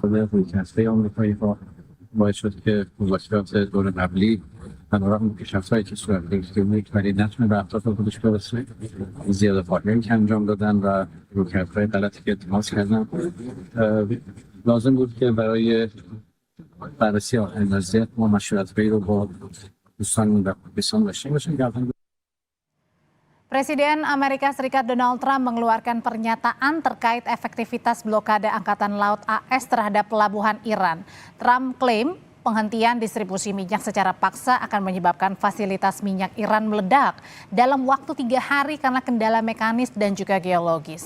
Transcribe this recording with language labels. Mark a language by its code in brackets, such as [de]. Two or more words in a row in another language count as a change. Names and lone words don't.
[fa] رویکردهای آمریکایی ها باعث شد که مذاکرات دور قبلی بنابراین پیشرفت‌هایی که صورت گرفته بود ولی نتونه به اهداف خودش برسه، زیاده فاهمی که انجام دادن و رویکردهای غلطی که اتخاذ کردن. لازم بود که برای بررسی آخرین وضعیت ما مشورت‌هایی رو با دوستان در پاکستان داشته باشیم. [id] Presiden Amerika Serikat Donald Trump mengeluarkan pernyataan terkait efektivitas blokade Angkatan Laut AS terhadap pelabuhan Iran. Trump klaim penghentian distribusi minyak secara paksa akan menyebabkan fasilitas minyak Iran meledak dalam waktu 3 hari karena kendala mekanis dan juga geologis.